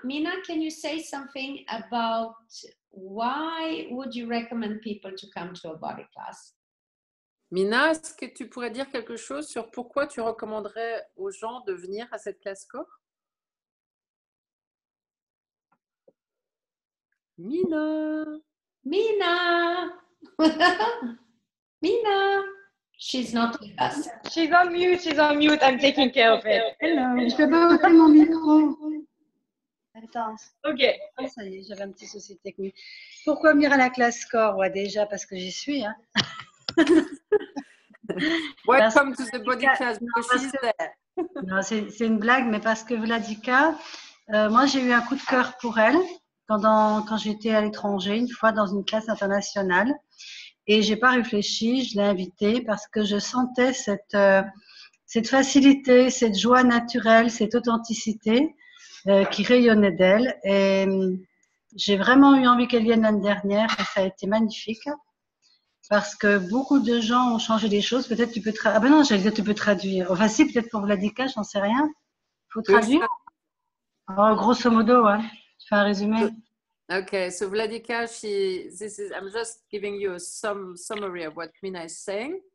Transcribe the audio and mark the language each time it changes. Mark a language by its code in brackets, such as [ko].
[en] Mina, can you say something about why would you recommend people to come to a body class? [fr] Mina, est-ce que tu pourrais dire quelque chose sur pourquoi tu recommanderais aux gens de venir à cette classe corps? Mina. Mina. Mina. [en] She's not with us. She's on mute. She's on mute. I'm taking care of it. Hello. [fr] Je peux pas ouvrir mon micro. Attends. Ok. Ah, ça y est, j'avais un petit souci technique. Pourquoi venir à la classe corps? Ouais, déjà parce que j'y suis. Hein. [en] Welcome to the body class because she's there. [fr] Non, c'est une blague, mais parce que Vladika, moi j'ai eu un coup de cœur pour elle quand j'étais à l'étranger, une fois dans une classe internationale. Et j'ai pas réfléchi, je l'ai invitée parce que je sentais cette facilité, cette joie naturelle, cette authenticité qui rayonnait d'elle. Et j'ai vraiment eu envie qu'elle vienne l'année dernière et ça a été magnifique parce que beaucoup de gens ont changé les choses. Peut-être tu peux traduire. Ah ben non, j'allais dire tu peux traduire. Enfin si, peut-être pour Vladika, j'en sais rien. Faut traduire. Oh, grosso modo, ouais. Je fais un résumé. [en] Okay, so Vladika, I'm just giving you a summary of what Mina is saying.